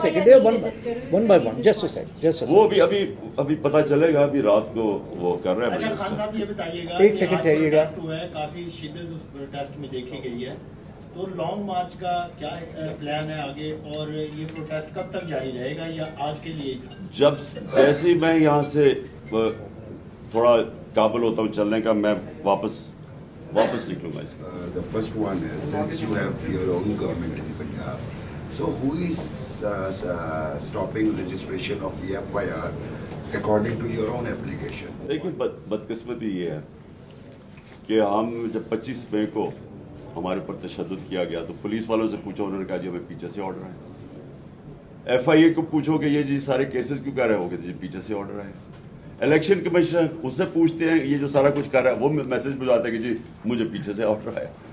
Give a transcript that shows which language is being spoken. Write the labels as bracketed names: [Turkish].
[English] Second one by one, just a second. [Urdu] وہ ابھی پتہ چلے گا. ابھی رات کو وہ کر رہے ہیں. اچھا خان صاحب یہ بتائیے گا، ایک سیکنڈ ٹھہریے گا. کافی شدت اس پروٹیسٹ میں دیکھی گئی ہے، تو لانگ مارچ کا کیا پلان ہے آگے، اور یہ پروٹیسٹ کب تک جاری رہے گا یا آج کے لیے؟ جیسے میں یہاں سے تھوڑا قابل ہوتا ہوں چلنے کا، میں واپس نکلوں گا. اس کا [English] The first one is, since you have your own government in Punjab, so who is stopping registration of the FIR according to your own application? [Urdu] دیکھیں بدقسمتی یہ ہے کہ ہم جب 25 مئی کو ہمارے اوپر تشدد کیا گیا تو پولیس والوں سے پوچھا، انہوں نے کہا جی ہمیں پیچھے سے آرڈر ہے. ایف آئی اے کو پوچھو کہ یہ جی سارے کیسز کیوں کر رہے ہو گے، جی پیچھے سے آرڈر ہے. الیکشن کمیشنر اس سے پوچھتے ہیں یہ جو سارا کچھ کر رہا ہے، وہ میسج بھجواتے ہیں کہ جی مجھے پیچھے سے آرڈر ہے.